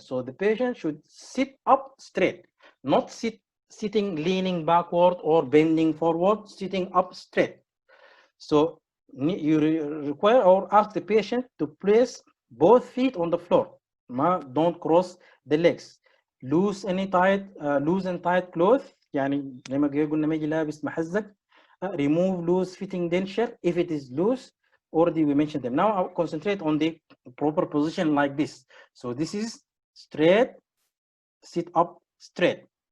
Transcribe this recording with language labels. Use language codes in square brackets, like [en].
[en] So the patient should sit up straight, not sitting leaning backward or bending forward, sitting up straight. So you require or ask the patient to place both feet on the floor. Don't cross the legs. Loose and tight cloth. [ar] يعني زي ما قلنا ما يجي لابس محزق. [en] Remove loose fitting denture if it is loose. Already we mentioned them. Now I'll concentrate on the proper position like this. So this is straight, sit up straight.